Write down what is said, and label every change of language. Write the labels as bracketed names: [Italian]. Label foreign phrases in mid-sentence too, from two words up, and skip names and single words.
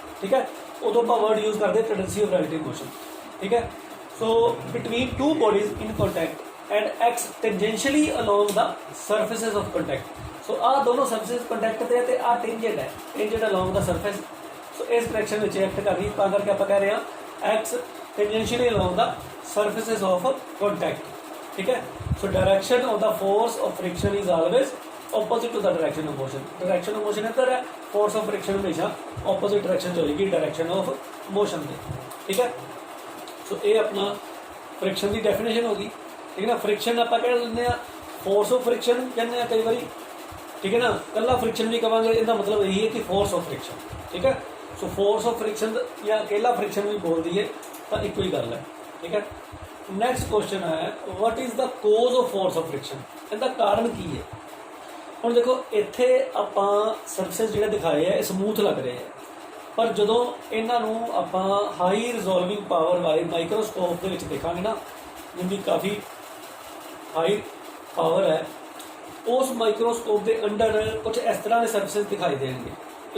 [Punjabi] ਠੀਕ ਹੈ, ਉਦੋਂ ਆਪਾਂ [English] word use [Punjabi] ਕਰਦੇ ਹਾਂ [English] tendency of relative motion. [Punjabi] ਠੀਕ ਹੈ, [English] so between two bodies in contact and acts tangentially along the surfaces of contact. [Punjabi] ਸੋ ਆਹ ਦੋਨੋਂ [English] surfaces contact [Punjabi] ਤੇ ਤੇ ਆਹ ਟੈਂਜੈਂਟ ਹੈ, [English] tangent along the surface. [Punjabi] ਸੋ ਇਸ ਡਾਇਰੈਕਸ਼ਨ ਵਿੱਚ ਐਕਟ ਕਰ ਰਹੀ, ਤਾਂ ਕਰਕੇ ਆਪਾਂ ਕਹਿ ਰਹੇ ਹਾਂ [English] acts tangentially along the surfaces of contact. [Punjabi] ਠੀਕ ਹੈ, [English] so direction of the force of friction is always opposite to the direction of motion। direction of motion [Punjabi] ਇੱਧਰ ਹੈ, [English] force of friction ਹਮੇਸ਼ਾ opposite direction [Punjabi] 'ਚ ਹੋਏਗੀ [English] direction of motion ਦੇ। [Punjabi] ਠੀਕ ਹੈ, ਸੋ ਇਹ ਆਪਣਾ friction ਦੀ definition ਹੋ ਗਈ। ਠੀਕ ਹੈ ਨਾ, friction ਆਪਾਂ ਕਹਿ ਲੈਂਦੇ ਹਾਂ [English] force of friction [Punjabi] ਕਹਿੰਦੇ ਹਾਂ ਕਈ ਵਾਰੀ। ਠੀਕ ਹੈ ਨਾ, ਇਕੱਲਾ friction ਵੀ ਕਹਾਂਗੇ, ਇਹਦਾ ਮਤਲਬ ਇਹੀ ਹੈ ਕਿ [English] force of friction। [Punjabi] ਠੀਕ ਹੈ, ਸੋ [English] force of friction [Punjabi] ਜਾਂ ਇਕੱਲਾ friction ਵੀ ਬੋਲਦੀ ਹੈ ਤਾਂ ਇੱਕੋ ਹੀ ਗੱਲ ਹੈ। ਠੀਕ ਹੈ, [English] next question ਹੈ what is the cause of force of friction। [Punjabi] ਇਹਦਾ ਕਾਰਨ ਕੀ ਹੈ। ਹੁਣ ਦੇਖੋ ਇੱਥੇ ਆਪਾਂ ਸਰਫੇਸ ਜਿਹੜੇ ਦਿਖਾਏ ਆ ਇਹ ਸਮੂਥ ਲੱਗ ਰਹੇ ਆ, ਪਰ ਜਦੋਂ ਇਹਨਾਂ ਨੂੰ ਆਪਾਂ [English] high resolving power [Punjabi] ਵਾਲੇ ਮਾਈਕਰੋਸਕੋਪ ਦੇ ਵਿੱਚ ਦੇਖਾਂਗੇ ਨਾ, ਜਿਹਦੀ ਕਾਫੀ [English] high power [Punjabi] ਹੈ, ਉਸ ਮਾਈਕਰੋਸਕੋਪ ਦੇ ਅੰਡਰ ਕੁਝ ਇਸ ਤਰ੍ਹਾਂ ਦੇ ਸਰਫੇਸ ਦਿਖਾਈ ਦੇਣਗੇ।